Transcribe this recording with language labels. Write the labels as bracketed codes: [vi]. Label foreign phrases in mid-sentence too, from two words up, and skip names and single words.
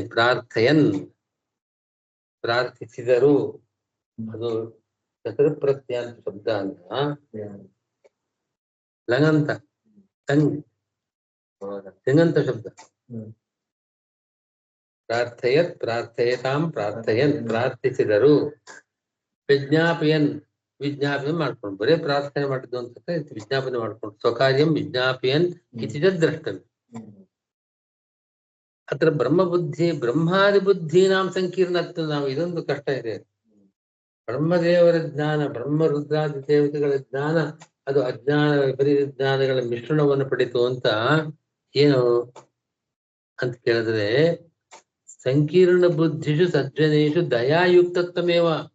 [kn] ಪ್ರಾರ್ಥಯನ್ ಪ್ರಾರ್ಥಿಸಿದರು, ಅದು ಚತುರ್ಪ್ರತ್ಯ ಅಂತ ಶಬ್ದ ಅಲ್ಲ, ಲಂಗಂತ ತಿಂಗಂತ ಶಬ್ದ. [sa] ಪ್ರಾರ್ಥಯತ್ ಪ್ರಾರ್ಥಯತಾಂ ಪ್ರಾರ್ಥಯನ್ ಪ್ರಾರ್ಥಿಸಿದರು. [kn] ವಿಜ್ಞಾಪಯನ್ ವಿಜ್ಞಾಪನೆ ಮಾಡ್ಕೊಂಡು, ಬರೇ ಪ್ರಾರ್ಥನೆ ಮಾಡಿದ್ದು ಅಂತ ವಿಜ್ಞಾಪನೆ ಮಾಡ್ಕೊಂಡು. [sa] ಸ್ವಕಾರ್ಯಂ ವಿಜ್ಞಾಪಯನ್ ಇತಿ ಚ ದ್ರಷ್ಟವ್ಯ. ಅತ್ರ ಬ್ರಹ್ಮಾದಿ ಬುದ್ಧೀನಾಂ ಸಂಕೀರ್ಣತ್ವ. [kn] ನಾವು ಇದೊಂದು ಕಷ್ಟ ಇದೆ. ಬ್ರಹ್ಮದೇವರ ಜ್ಞಾನ, ಬ್ರಹ್ಮ ರುದ್ರಾದಿ ದೇವತೆಗಳ ಜ್ಞಾನ, ಅದು ಅಜ್ಞಾನ ವಿಪರೀತ ಜ್ಞಾನಗಳ ಮಿಶ್ರಣವನ್ನು ಪಡಿತು ಅಂತ ಏನು ಅಂತ ಕೇಳಿದ್ರೆ, [sa] ಸಂಕೀರ್ಣ ಬುದ್ಧಿಷು ಸಜ್ಜನೇಶು ದಯಾಯುಕ್ತತ್ವಮೇವ.